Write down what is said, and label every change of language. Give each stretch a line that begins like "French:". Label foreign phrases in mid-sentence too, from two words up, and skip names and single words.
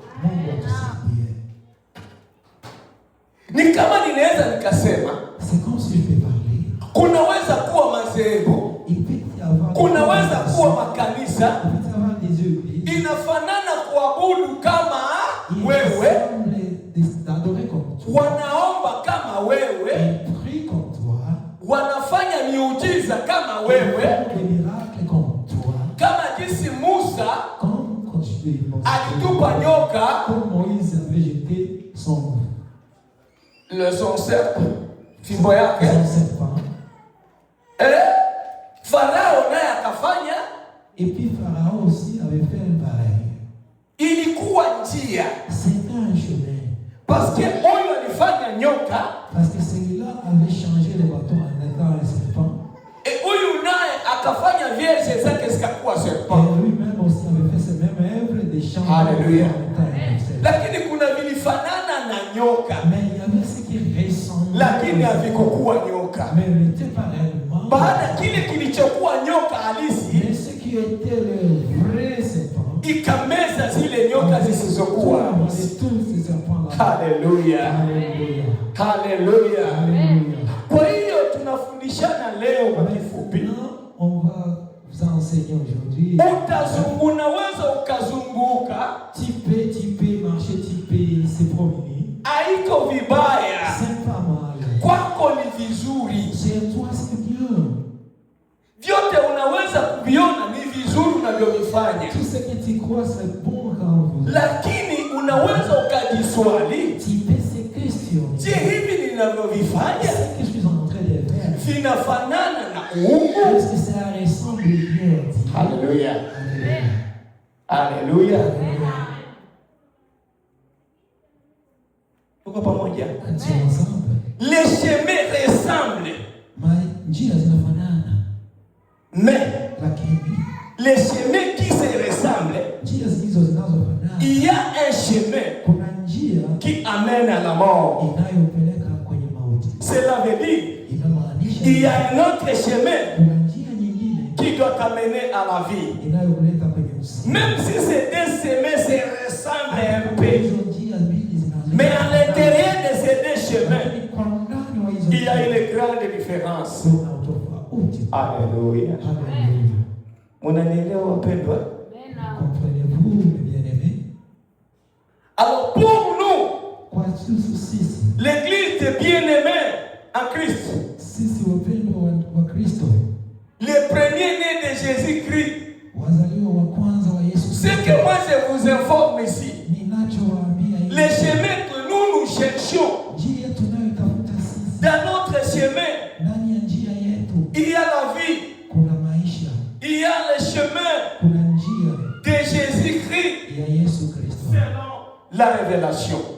Swahili: Ni kama ninaweza nikasema, kunaweza kuwa madhehebu, kunaweza kuwa makanisa inafanana kuabudu kama wewe, wanaomba kama wewe, wanafanya miujiza kama wewe, kama jinsi Musa alitupa nyoka,
French: son serpent,
Swahili: fimbo yake, Farao naye akafanya.
French: Et puis Pharaon aussi avait fait un pareil.
Swahili: Ilikuwa njia.
French: C'est un chemin. Parce que
Swahili: huyu alifanya nyoka.
French: Parce que celui-là avait changé le bâton en étant un serpent. Et huyu naye akafanya vierge zake zikakuwa serpent. Et lui-même aussi avait fait ce même œuvre de changer. Alléluia.
Swahili: Lakini kuna vilifanana na nyoka.
French: Mais il y avait ce qui ressemblait.
Swahili: Lakini havikuwa nyoka.
French: Mais il n'était pas réellement.
Swahili: Baada kile kilichokuwa nyoka halisi,
French: mais ce qui était le vrai serpent,
Swahili: ikameza zile nyoka zisizokuwa. Haleluya. Haleluya. Kwa hiyo tunafundishana leo kwa kifupi.
French: On va vous enseigner aujourd'hui.
Swahili: Unaweza ukazunguka.
French: Tu peux marcher, tu peux se promener.
Swahili: Haiko vibaya.
French: C'est pas mal.
Swahili: Kwako ni vizuri.
French: Chez toi c'est bien.
Swahili: Vyote unaweza kuviona ni vizuri unavyovifanya.
French: Tout ce que tu crois c'est bon quand vous.
Swahili: Lakini unaweza ukajiswali.
French: Tu peux se questionner.
Swahili: Je, hivi ninavyovifanya?
French: Ce que je suis en train de faire.
Swahili: Vinafanana na uungu?
French: Est-ce que ça ressemble bien? Alléluia. Alléluia.
Swahili: Tuko pamoja?
French: Ensemble. Les chemins ressemblent.
Swahili: Njia zinafanana.
French: Mais
Swahili: lakini
French: les chemins qui se ressemblent,
Swahili: njia zinazofanana,
French: il y a un chemin
Swahili: kuna njia
French: qui amène à la mort.
Swahili: Inayopeleka kwenye mauti.
French: Cela veut dire
Swahili: inamaanisha
French: il y a un autre chemin
Swahili: kuna njia nyingine
French: qui doit t'amener à la vie.
Swahili: Inayopeleka kwenye uzima.
French: Même si ces deux chemins se ressemblent un peu, mais à l'intérieur de ces deux chemins, il y a une grande différence.
Swahili: Alléluia. Munanielewa wapendwa?
French: Comprenez-vous mes bien-aimés? Alors pour nous, l'église des bien-aimés en Christ,
Swahili: sisi wapendwa wa Kristo,
French: les premiers-nés de Jésus-Christ,
Swahili: wazaliwa wa kwanza wa Yesu.
French: Ce que moi je vous informe ici, les chemins que nous cherchons, dans notre chemin, il y a la vie, il y a le chemin de Jésus-Christ selon la révélation.